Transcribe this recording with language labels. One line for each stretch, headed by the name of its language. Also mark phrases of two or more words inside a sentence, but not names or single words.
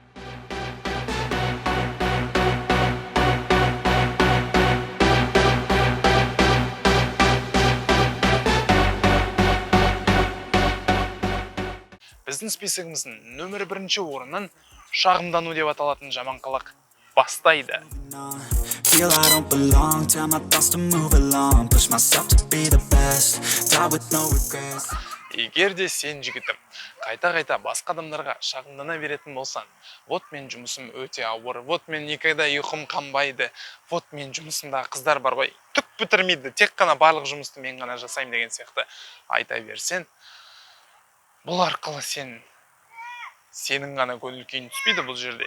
Kazakh: Біздің списогымыздың нөмір 1-ші орынын шағымдану деп аталатын жаман қылық бастайды.
English: Feel I don't belong, tell my thoughts to move along. Push myself to be the best, die with no regrets.
Kazakh: Егер де сен жігітім қайта-қайта басқа адамдарға шағымдана беретін болсан, вот мен жұмысым өте ауыр, вот мен никогда ұйқым қанбайды, вот мен жұмысымдағы қыздар бар ғой, түк бітірмейді, тек қана барлық жұмысты мен ғана жасаймын деген сияқты айта берсен, бұл арқылы сенің ғана көңіл күйің түспейді бұл жерде.